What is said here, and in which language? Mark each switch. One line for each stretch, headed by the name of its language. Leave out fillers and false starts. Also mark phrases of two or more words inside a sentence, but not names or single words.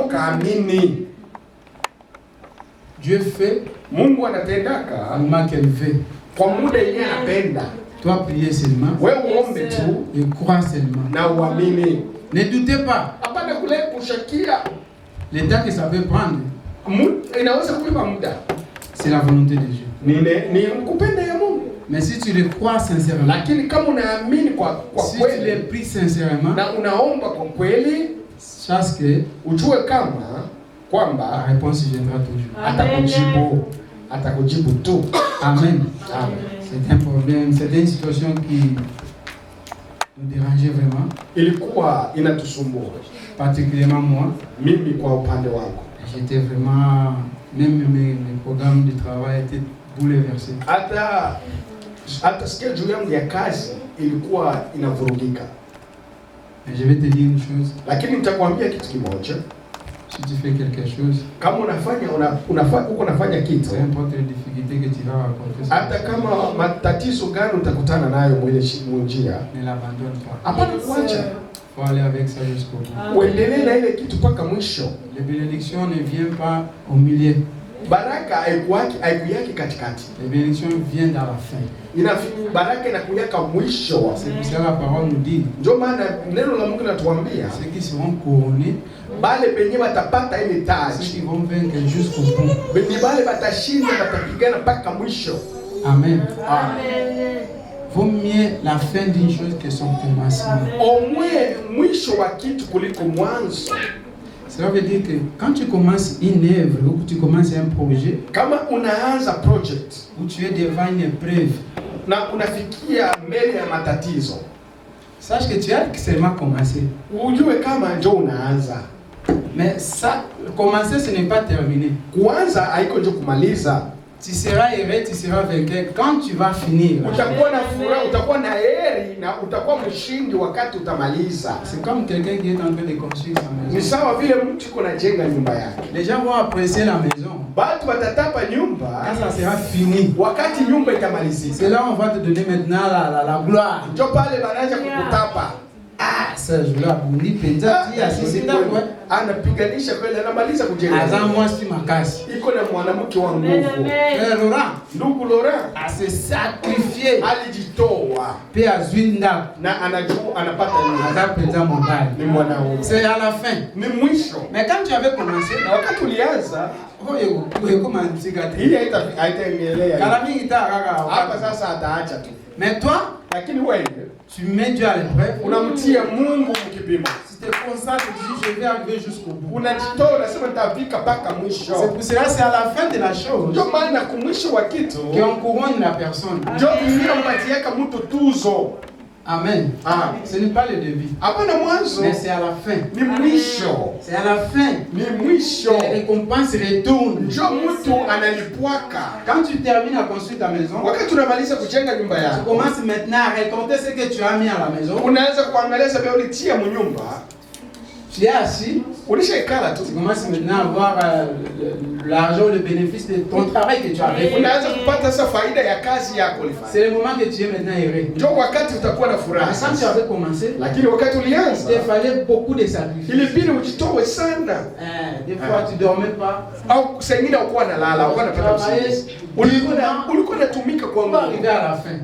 Swahili: kaamini.
French: Dieu fait
Swahili: Mungu anatendaka
French: au moment qu'elle veut.
Swahili: Kwa muda yenyewe anapenda.
French: Toi prier seulement.
Swahili: Wewe uombe tu
French: et crois seulement.
Swahili: na uamini.
French: Ne doutez pas.
Swahili: Hapana kule kushakia.
French: Le temps que ça peut prendre,
Swahili: inaweza kuiba muda.
French: C'est la volonté de Dieu.
Swahili: Ni kupenda ya Mungu.
French: Mais si tu le crois sincèrement,
Swahili: lakini kama unaamini kwa
French: si
Swahili: kweli,
French: tu le pries sincèrement,
Swahili: na unaomba kwa kweli,
French: sache que
Swahili: ujue kama kwamba
French: la réponse viendra toujours.
Swahili: Atakujibu tu. Amen. Amen.
French: C'est un problème, c'est une situation qui nous dérangeait vraiment.
Swahili: Ilikuwa inatusumbua.
French: Particulièrement moi.
Swahili: Mimi kwa upande wangu.
French: J'étais vraiment, même mes programmes de travail étaient bouleversés.
Swahili: Hata schedule yangu ya kazi ilikuwa inavurugika.
French: Je vais te dire une chose.
Swahili: Lakini nitakwambia kitu kimoja.
French: Si tu fais quelque chose,
Swahili: kama unafanya kitu,
French: peu importe les difficultés que tu vas rencontrer,
Swahili: hata kama matatizo gani utakutana nayo mwile njia,
French: ne l'abandonne pas.
Swahili: Hapana kuacha.
French: Faut aller avec ça jusqu'au bout.
Swahili: Uendelee na ile kitu mpaka mwisho.
French: Les bénédictions ne viennent pas au milieu.
Swahili: Baraka haikuyaki katikati.
French: Les bénédictions viennent à la fin.
Swahili: Baraka inakuyaka mwisho.
French: C'est pour ça la parole nous dit.
Swahili: Ndio maana neno la Mungu linatuambia
French: ceux qui seront couronnés,
Swahili: bale penye watapata ile taji,
French: ceux qui vont vaincre jusqu'au bout.
Swahili: Ni bale batashinda, batapigana mpaka mwisho. Amen. Amen.
French: Vaut mieux la fin d'une chose que son commencement. Au moins
Swahili: mwisho wa kitu kuliko mwanzo.
French: Cela veut dire que quand tu commences une œuvre ou que tu commences un projet,
Swahili: kama unaanza project,
French: où tu es devant une épreuve,
Swahili: na unafikia mbele ya matatizo,
French: sache que tu as seulement commencé.
Swahili: Ujue kama ndio unaanza.
French: Mais ça, commencer ce n'est pas terminé.
Swahili: Kuanza haiko ndio kumaliza.
French: Tu seras heureux, tu seras vainqueur quand tu vas finir.
Swahili: Utakuwa na furaha, utakuwa na heri na utakuwa mshindi wakati utamaliza.
French: C'est comme quelqu'un qui est en train de construire sa maison.
Swahili: Ni sawa vile mtu yuko anajenga nyumba yake.
French: Les gens vont apprécier la maison.
Swahili: Batu watatapa nyumba
French: quand ça sera fini.
Swahili: Wakati nyumba itamalizika.
French: C'est là on va te donner maintenant la gloire.
Swahili: Ndio pale banaanza kukutapa. Ah, ça je la buni penza tia sisi kwa anapiganisha kweli, anamaliza kujenga.
Lingala: Azamwa si makasi.
Swahili: Iko na mwanamke wa nguvu. Laurent, ndugu Laurent
French: a se sacrifier,
Swahili: alijitoa
Lingala: pe azwinda
Swahili: na anajua anapata nini.
Lingala: Azapenza mbali.
Swahili: Ni mwanaume.
French: C'est à la fin.
Swahili: Ni mwisho.
French: Mais quand tu avais commencé,
Swahili: na wakati ulianza, wewe kama mzika hii haitaendelea. Kala mingi taka hapa sasa ataacha tu.
French: Mais toi,
Swahili: lakini wewe
French: tu mets Dieu à l'épreuve.
Swahili: Unamtia Mungu mkipimo.
French: Si tu te consacres, tu dis je vais arriver jusqu'au bout.
Swahili: Unajitoa, unasema nitafika mpaka mwisho.
French: C'est pour cela c'est à la fin de la chose.
Swahili: Ndio maana kumwisho wa kitu
French: qu'on couronne la personne.
Swahili: Ndio inampatia mtu tuzo. Amen. Ah,
French: ce n'est pas le début.
Swahili: Hapana mwanzo.
French: Mais c'est à la fin.
Swahili: Ni mwisho.
French: C'est à la fin.
Swahili: Ni mwisho.
French: Les récompenses retournent.
Swahili: Ndio mtu analipwaka.
French: Quand tu termines à construire ta maison,
Swahili: wakati unamaliza kujenga nyumba yako,
French: tu commences maintenant à récolter ce que tu as mis à la maison.
Swahili: Unaanza kuangalia sababu ulitia mnyumba.
French: Tu es assis.
Swahili: Ulishaikala tu.
French: Tu commences maintenant à voir l'argent, le bénéfice de ton travail que tu as fait.
Swahili: Unaanza kupata sasa faida ya kazi yako ulifanya.
French: C'est le moment que tu es maintenant heureux.
Swahili: Ndio wakati utakuwa na furaha.
French: Quand tu avais commencé,
Swahili: lakini wakati ulianza,
French: il te fallait beaucoup de sacrifices.
Swahili: Ilibidi ujitoe sana.
French: Des fois tu dormais pas.
Swahili: Au sengine ukuwa nalala, ukuwa unapata usingizi. Ulikuwa unatumika kwa Mungu.
French: Arriver à la fin.